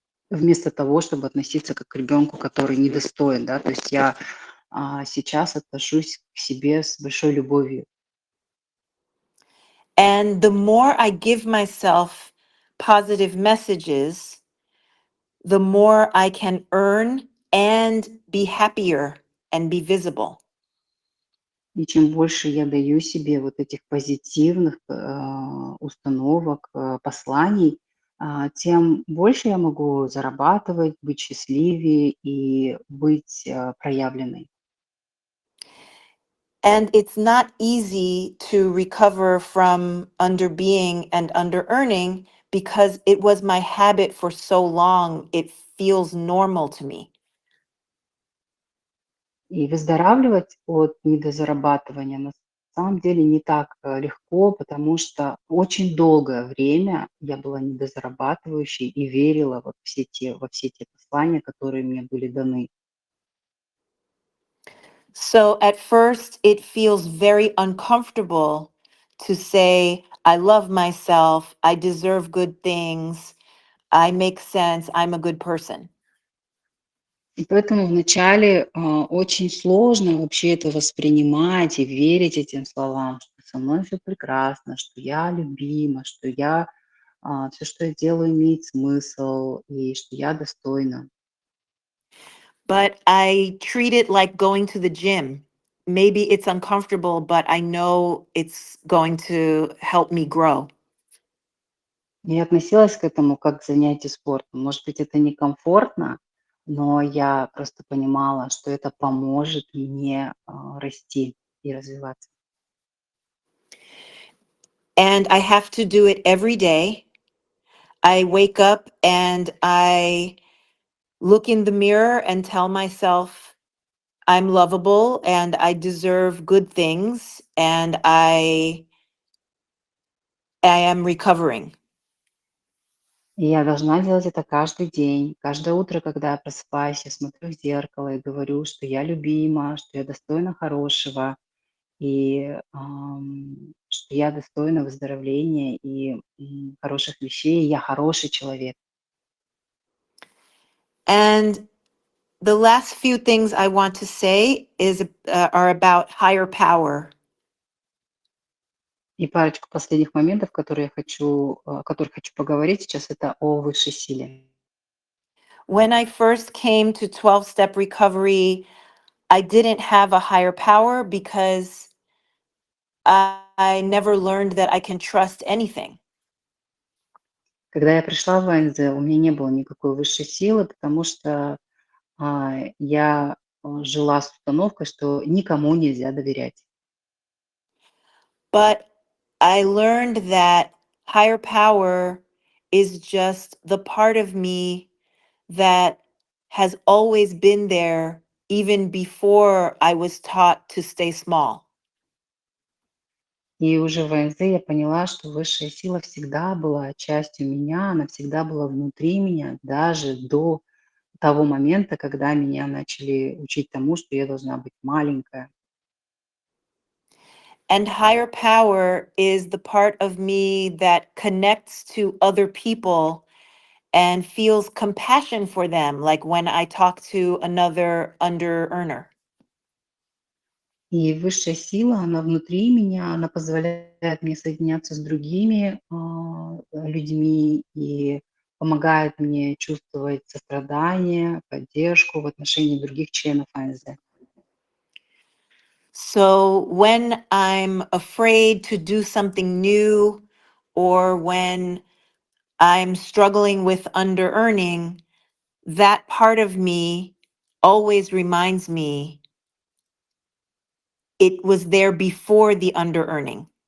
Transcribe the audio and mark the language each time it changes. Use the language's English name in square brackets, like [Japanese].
[Russian] Вместо того, чтобы относиться как к ребенку, который недостоин, да, то есть я сейчас отношусь к себе с большой любовью. [English] And the more I give myself positive messages, the more I can earn and be happier and be visible. [Russian] И чем больше я даю себе вот этих позитивных установок, посланий, тем больше я могу зарабатывать, быть счастливее и быть проявленной. [English] And it's not easy to recover from underbeing and under earning because it was my habit for so long. It feels normal to me. [Russian] И выздоравливать от недозарабатывания на самом деле не так легко, потому что очень долгое время я была недозарабатывающей и верила во все те послания, которые мне были даны. [English] So at first, it feels very uncomfortable to say, I love myself, I deserve good things, I make sense, I'm a good person. [Russian] И поэтому вначале очень сложно вообще это воспринимать и верить этим словам, что со мной все прекрасно, что я любима, что все, что я делаю, имеет смысл, и что я достойна. [English] But I treat it like going to the gym. Maybe it's uncomfortable, but I know it's going to help me grow. [Russian] Я относилась к этому как к занятию спортом. Может быть, это некомфортно, но я просто понимала, что это поможет мне расти и развиваться. [English] And I have to do it every day. I wake up and I look in the mirror and tell myself I'm lovable and I deserve good things and I am recovering. [Russian] И я должна делать это каждый день. Каждое утро, когда я просыпаюсь, я смотрю в зеркало и говорю, что я любима, что я достойна хорошего, и что я достойна выздоровления и хороших вещей, и я хороший человек. [English] And the last few things I want to say are about higher power. [Russian] И парочку последних моментов, о которых хочу поговорить сейчас, это о высшей силе. [English] When I first came to 12-step recovery, I didn't have a higher power because I never learned that I can trust anything. [Russian] Когда я пришла в АНЗ, у меня не было никакой высшей силы, потому что я жила с установкой, что никому нельзя доверять. [English] But I learned that higher power is just the part of me that has always been there even before I was taught to stay small. [Russian] И уже в АНЗ я поняла, что высшая сила всегда была частью меня, она всегда была внутри меня, даже до того момента, когда меня начали учить тому, что я должна быть маленькая. [English] And higher power is the part of me that connects to other people and feels compassion for them, like when I talk to another under earner. [Russian] И высшая сила, она внутри меня, она позволяет мне соединяться с другими людьми и помогает мне чувствовать сострадание, поддержку в отношении других членов АНЗ. [English] So when I'm afraid to do something new or when I'm struggling with under earning, that part of me always reminds me it was there before the under earning.